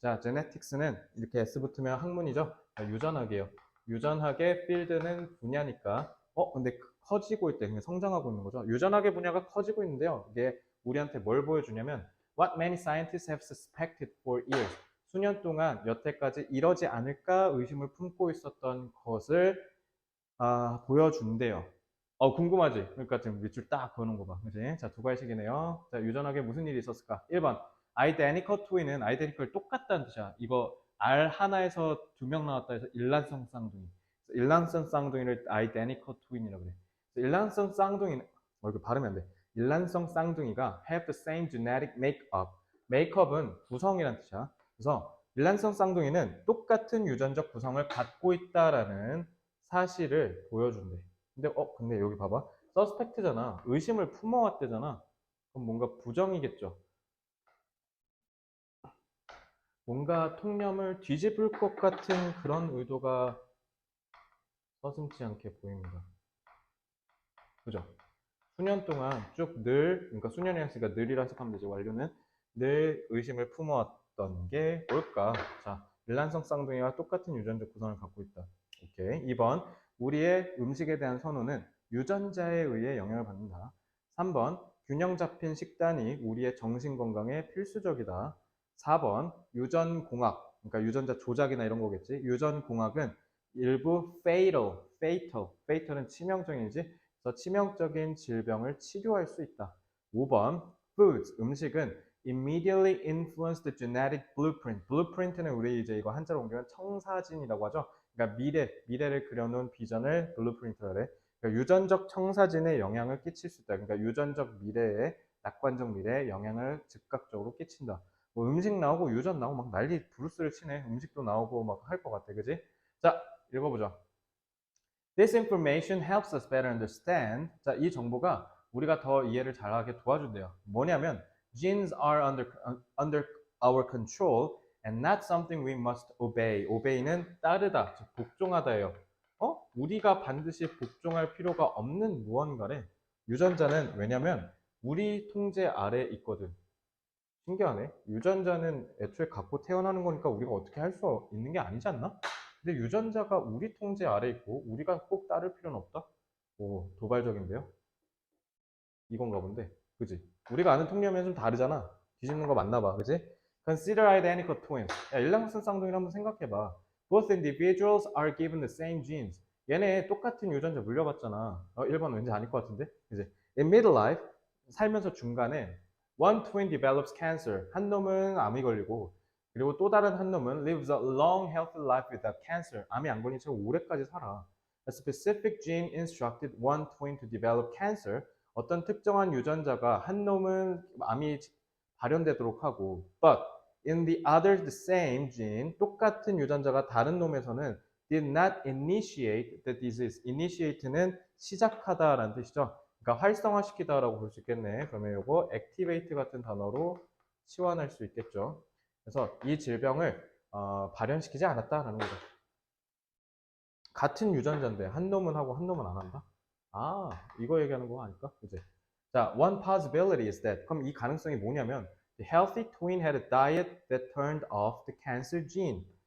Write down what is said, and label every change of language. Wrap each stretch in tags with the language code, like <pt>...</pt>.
<ko>자, genetics는 이렇게 S 붙으면 학문이죠. 유전학이에요. 유전학의 field는 분야니까. 근데 커지고 있대. 성장하고 있는 거죠. 유전학의 분야가 커지고 있는데요. 이게 우리한테 뭘 보여주냐면</ko> <en>What many scientists have suspected for years.</en> <ko>수년 동안 여태까지 이러지 않을까 의심을 품고 있었던 것을 보여준대요. 궁금하지? 그러니까 지금 밑줄 딱 그어놓은 거 봐. 그지? 자, 두 가지씩이네요. 자, 유전학에 무슨 일이 있었을까? 1번. identical twin은 identical 똑같다는 뜻이야. 이거 R 하나에서 두 명 나왔다 해서 일란성 쌍둥이. 일란성 쌍둥이를 identical twin이라고 그래. 일란성 쌍둥이는, 이거 발음이 안 돼. 일란성 쌍둥이가</ko> <en>have the same genetic makeup.</en> <ko>makeup은 구성이란 뜻이야. 그래서 일란성 쌍둥이는 똑같은 유전적 구성을 갖고 있다라는 사실을 보여준대. 근데 여기 봐봐. 서스펙트잖아. 의심을 품어왔대잖아. 그럼 뭔가 부정이겠죠. 뭔가 통념을 뒤집을 것 같은 그런 의도가 서슴지 않게 보입니다. 그죠? 수년 동안 쭉 그러니까 수년이 했으니까 늘이라 해석하면 되지, 완료는. 늘 의심을 품어왔던 게 뭘까? 자, 일란성 쌍둥이와 똑같은 유전적 구성을 갖고 있다. 오케이. 2번. 우리의 음식에 대한 선호는 유전자에 의해 영향을 받는다. 3번. 균형 잡힌 식단이 우리의 정신 건강에 필수적이다. 4번. 유전공학, 그러니까 유전자 조작이나 이런 거겠지. 유전공학은 일부 fatal은 치명적이지. 그래서 치명적인 질병을 치료할 수 있다. 5번.</ko> <en>foods,</en> <ko>음식은</ko> <en>immediately influence the genetic blueprint.</en> <ko>blueprint는 우리 이제 이거 한자로 옮기면 청사진이라고 하죠. 그러니까 미래를 그려놓은 비전을 blueprint라 해. 그러니까 유전적 청사진에 영향을 끼칠 수 있다. 그러니까 유전적 미래에, 낙관적 미래에 영향을 즉각적으로 끼친다. 뭐 음식 나오고 유전 나오고 막 난리 부르스를 치네. 음식도 나오고 막 할 것 같아, 그지? 자, 읽어보자.</ko> <en>This information helps us better understand.</en> <ko>자, 이 정보가 우리가 더 이해를 잘하게 도와준대요. 뭐냐면</ko> <en>genes are under our control and not something we must obey.</en> <ko>obey는 따르다, 즉 복종하다예요. 우리가 반드시 복종할 필요가 없는 무언가래. 유전자는 왜냐면 우리 통제 아래 있거든. 신기하네. 유전자는 애초에 갖고 태어나는 거니까 우리가 어떻게 할 수 있는 게 아니지 않나? 근데 유전자가 우리 통제 아래 있고 우리가 꼭 따를 필요는 없다? 오, 도발적인데요? 이건가 본데. 그지? 우리가 아는 통념이랑 좀 다르잖아. 뒤집는 거 맞나 봐. 그지?</ko> <en>Consider identical twins.</en> <ko>야, 일란성 쌍둥이를 한번 생각해봐.</ko> <en>Both individuals are given the same genes.</en> <ko>얘네 똑같은 유전자 물려봤잖아. 1번 왠지 아닐 것 같은데? 그지?</ko> <en>In middle life,</en> <ko>살면서 중간에</ko> <en>one twin develops cancer.</en> <ko>한 놈은 암이 걸리고 그리고 또 다른 한 놈은</ko> <en>lives a long healthy life without cancer.</en> <ko>암이 안 걸린 채 오래까지 살아.</ko> <en>A specific gene instructed one twin to develop cancer.</en> <ko>어떤 특정한 유전자가 한 놈은 암이 발현되도록 하고</ko> <en>but in the other the same gene</en> <ko>똑같은 유전자가 다른 놈에서는</ko> <en>did not initiate the disease.</en> <ko>initiate는 시작하다라는 뜻이죠. 그러니까 활성화시키다라고 볼 수 있겠네. 그러면 이거 activate 같은 단어로 치환할 수 있겠죠. 그래서 이 질병을 발현시키지 않았다라는 거죠. 같은 유전자인데 한 놈은 하고 한 놈은 안 한다? 이거 얘기하는 거 아닐까? 그지?</ko> <en>자, one possibility is that.</en> <ko>그럼 이 가능성이 뭐냐면</ko> <en>the healthy twin had a diet that turned off the cancer gene.</en>